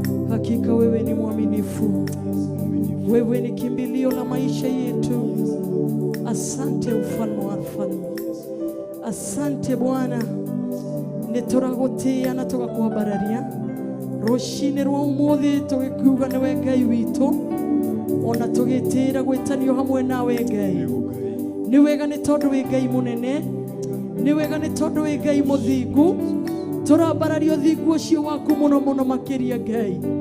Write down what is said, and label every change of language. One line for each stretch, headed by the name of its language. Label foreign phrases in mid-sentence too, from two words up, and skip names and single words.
Swahili: Hakika wewe ni mwaminifu. Wewe ni kimbilio la maisha yetu. Asante mfalme wa falme. Asante Bwana.
Kikuyu: Nituragutia na tugakubararia. Rucini rwa umuthi tugikiuga niwe Ngai witu. Ona tugitira gwitanio hamwe nawe Ngai. Ni wega ni tondu wi Ngai munene. Ni wega ni tondu wi Ngai muthingu. Turambararia uthingu ucio waku muno muno makiria Ngai.